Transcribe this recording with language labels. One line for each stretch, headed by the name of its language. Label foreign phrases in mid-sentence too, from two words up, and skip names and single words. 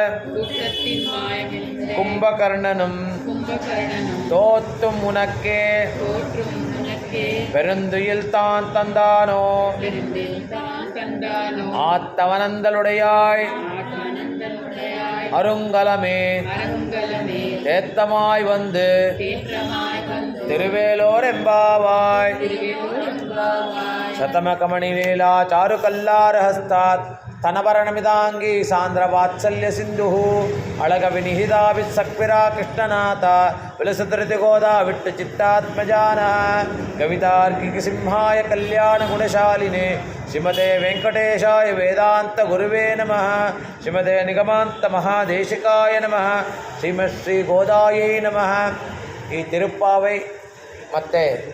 Tamil: கும்பகர்ணனும் தோத்தும் உனக்கே பெருந்துயில் தான் தந்தானோ ஆத்தவனந்தலுடையாய் அருங்கலமே தேத்தமாய் வந்து திருவேலோர் எம்பாவாய்
Sanskrit: சதமகமணிவேலா சாருகல்லாரஹஸ்தாத் தனபரணமிதாங்கி சாந்திரவாத்சல்ய சிந்து அழக விநிகிதாபித் சக்விரா கிருஷ்ணநாத விலசதிருதி கோதா விட்டு சித்தாத்மஜான கவிதார்க்கிக சிம்ஹாய கல்யாண குணசாலினே ஸ்ரீமதே வெங்கடேஷாய வேதாந்த குருவே நமः ஸ்ரீமதே நிகமாந்த மகாதேசிகாய நமः ஸ்ரீமத் ஸ்ரீ கோதாயை நமः.
Kannada: ಈ ತಿರುಪ್ಪಾವೈ ಮತ್ತು